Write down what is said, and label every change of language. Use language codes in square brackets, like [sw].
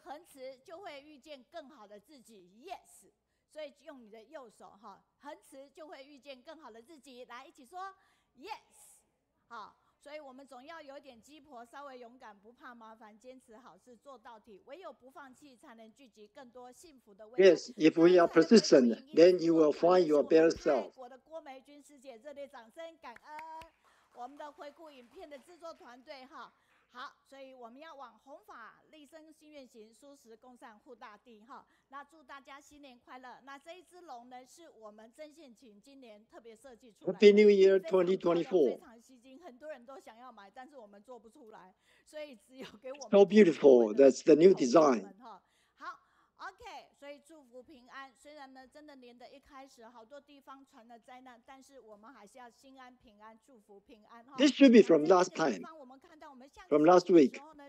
[zh] 恒持就会遇见更好的自己 ，yes。所以用你的右手哈，恒持就会遇见更好的自己。来，一起说 yes。好。所以我们总要有点鸡婆，稍微勇敢，不怕麻烦，坚持好事做到底。唯有不放弃，才能聚集更多幸福的未来。 [en] Yes, if we are persistent, then you will find your better self. [zh] 泰国的郭梅君师姐，热烈掌声，感恩我们的回顾影片的制作团队哈。好，所以我们要往弘法利生心愿行，蔬食共善护大地哈。那祝大家新年快乐。那这一只龙呢，是我们针线琴今年特别设计出来的。 [en] Happy New Year 2024. [zh] 非常吸睛，很多人都想要买，但是我们做不出来，所以只有给我们。 [en] So beautiful. That's the new design. [zh] 好 ，OK， 所以祝福平安。虽然呢，真的年的一开始，好多地方传了灾难，但是我们还是要心安平安，祝福平安。 [en] This should be from last time. From last week.